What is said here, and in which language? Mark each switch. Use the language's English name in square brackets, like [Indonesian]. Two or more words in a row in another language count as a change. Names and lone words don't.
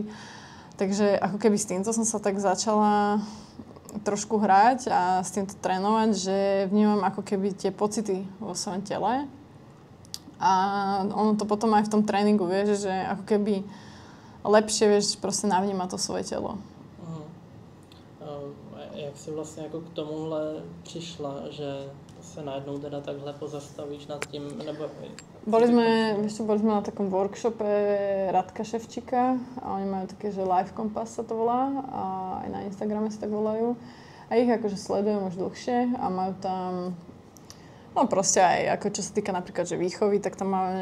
[Slovak] Takže ako keby s týmto som sa tak začala trošku hrať a s týmto trénovať, že vnímam ako keby tie pocity vo svojom tele. A ono to potom aj v tom tréningu, vieš, že ako keby lepšie, vieš, proste navnímať to svoje telo. [Czech] Jak si vlastně jako k tomuhle přišla, že se najednou teda takhle pozastavíš nad tím, nebo... [Slovak] Boli sme na takom workshope Radka Ševčíka a oni majú také, že Life Compass sa to volá a aj na Instagrame sa tak volajú. A ich akože sledujem už dlhšie a majú tam no proste aj, ako čo sa týka napríklad, že výchovy, tak tam máme